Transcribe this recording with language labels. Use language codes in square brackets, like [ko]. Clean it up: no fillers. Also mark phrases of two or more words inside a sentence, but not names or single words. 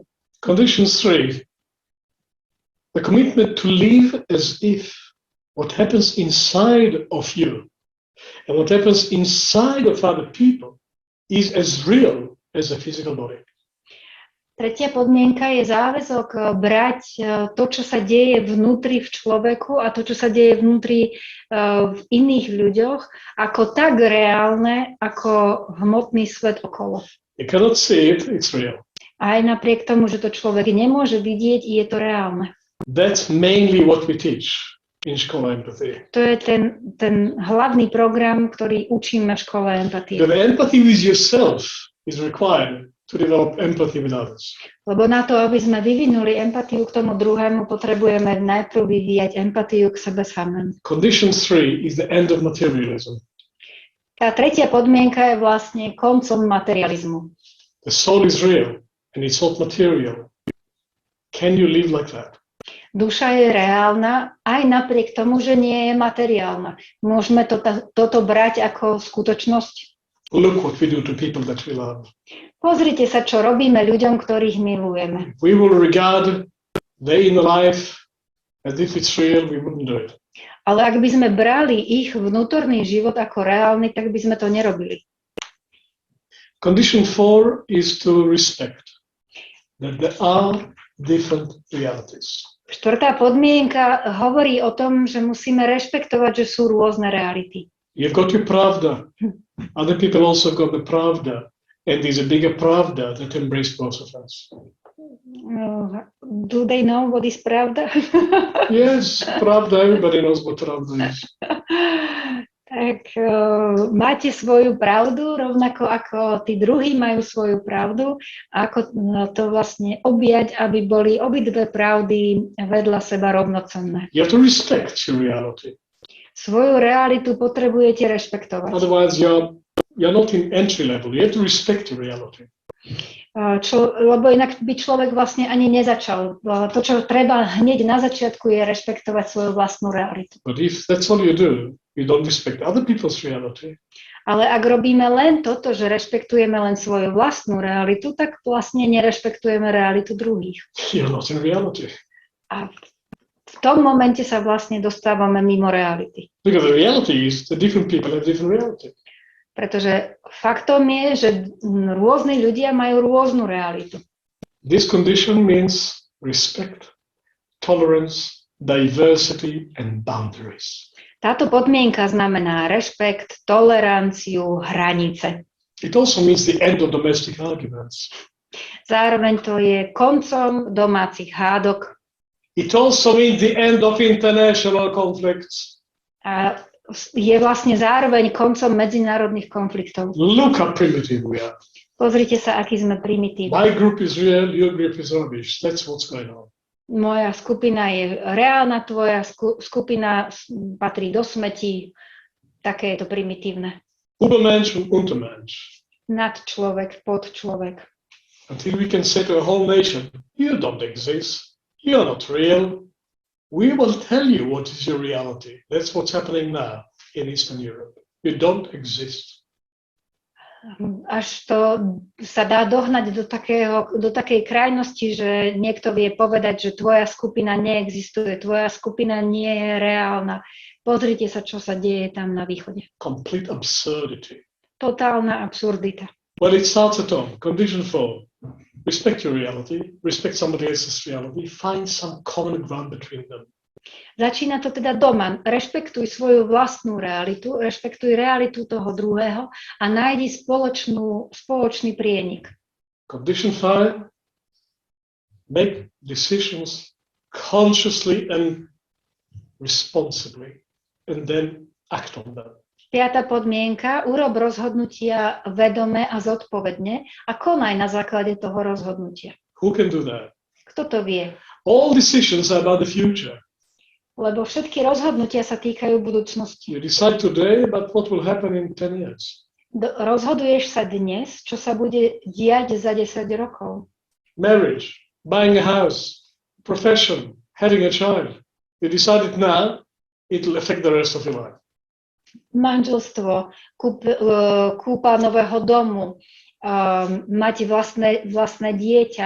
[en] Condition 3. The commitment to live as if what happens inside of you and what happens inside of other people is as real as a physical body. [sk] Tretia podmienka je záväzok brať to, čo sa deje vnútri v človeku a to, čo sa deje vnútri v iných ľuďoch, ako tak reálne, ako hmotný svet okolo. [en] You cannot see it, it's real. [sk] Aj napriek tomu, že to človek nemôže vidieť, je to reálne. [en] That's mainly what we teach in škole empathy. [sk] To je ten hlavný program, ktorý učíme v škole empatie. [en] The empathy with yourself is required to develop empathy with others. [sk] Lebo na to, aby sme vyvinuli empatiu k tomu druhému, potrebujeme najprv vyvíjať empatiu k sebe samým. [en] Condition 3 is the end of materialism. [sk] Tá tretia podmienka je vlastne koncom materializmu. [en] The soul is real and it's not material. Can you live like that? [sk] Duša je reálna, aj napriek tomu, že nie je materiálna. Môžeme toto brať ako skutočnosť? [en] Look what we do to people that we love. [sk] Pozrite sa, čo robíme ľuďom, ktorých milujeme. [en] We will regard their inner life as if it's real, we wouldn't do it. [sk] Ale ak by sme brali ich vnútorný život ako reálny, tak by sme to nerobili. [en] Condition 4 is to respect that there are different realities. [sk] Štvrtá podmienka hovorí o tom, že musíme rešpektovať, že sú rôzne reality. [en] You've got your pravda. Other people also got the pravda. And there's a bigger pravda that embraced both of us. Do they know what is pravda? Yes, pravda, everybody knows what pravda is. [sk] Tak máte svoju pravdu, rovnako ako tí druhí majú svoju pravdu. Ako to vlastne objať, aby boli obidve pravdy vedľa seba rovnocenné. [en] You have to respect your reality. [sk] Svoju realitu potrebujete rešpektovať. [en] Otherwise, you're not in entry level. You have to respect your reality. [sk] Lebo inak by človek vlastne ani nezačal. To, čo treba hneď na začiatku, je rešpektovať svoju vlastnú realitu. [en] But if that's all you do, you don't respect other people's reality. [sk] Ale ak robíme len toto, že rešpektujeme len svoju vlastnú realitu, tak vlastne nerešpektujeme realitu druhých. [en] You're not in reality. [sk] A v tom momente sa vlastne dostávame mimo reality. [en] Because the reality is that different people have different reality. [sk] Pretože faktom je, že rôzni ľudia majú rôznu realitu. [en] This condition means respect, tolerance, diversity and boundaries. [sk] Táto podmienka znamená rešpekt, toleranciu, hranice. [en] It also means the end of domestic arguments. [sk] Zároveň to je koncom domácich hádok. [en] It also means the end of international conflicts. [sk] A je vlastne zároveň koncom medzinárodných konfliktov. [en] Look how primitive we are. [sk] Pozrite sa, aký sme primitívni. [en] My group is real, your group is rubbish. That's what's going on. [sk] Moja skupina je reálna, tvoja skupina patrí do smetí. Také je to primitívne. [de] Übermensch und Untermensch. [sk] Nad človek, pod človek. [en] Until we can say to a whole nation, you don't exist, you're not real, We will tell you what is your reality. That's what's happening now in Eastern Europe. You don't exist. [sk] Až to sa dá dohnať do takej krajnosti, že niekto vie povedať, že tvoja skupina neexistuje, tvoja skupina nie je reálna. Pozrite sa, čo sa deje tam na východe. [en] Complete absurdity. [sk] Totálna absurdita. [en] Well, it starts at home. Condition 4. Respect your reality. Respect somebody else's reality. Find some common ground between them. [sk] Začína to teda doma. Rešpektuj svoju vlastnú realitu, rešpektuj realitu toho druhého a nájdi spoločný prienik. [en] Condition 5. Make decisions consciously and responsibly and then act on them. [sk] 5. podmienka, urob rozhodnutia vedome a zodpovedne a konaj na základe toho rozhodnutia. [en] Who can do that? [sk] Kto to vie? [en] All decisions are about the future. [sk] Lebo všetky rozhodnutia sa týkajú budúcnosti. [en] You decide today about what will happen in 10 years. [sk] Rozhoduješ sa dnes, čo sa bude diať za 10 rokov. [en] Marriage, buying a house, profession, having a child. You decide it now, it will affect the rest of your life. [sk] Manželstvo, kúpa nového domu, mať vlastné dieťa.